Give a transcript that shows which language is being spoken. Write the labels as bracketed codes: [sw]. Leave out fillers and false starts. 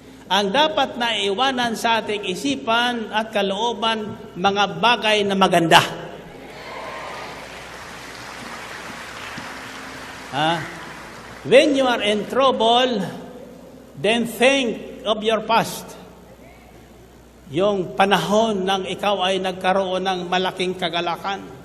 [tl] Ang dapat naiiwanan sa ating isipan at kalooban, mga bagay na maganda. [en] When you are in trouble, then think of your past. [tl] Yung panahon nang ikaw ay nagkaroon ng malaking kagalakan.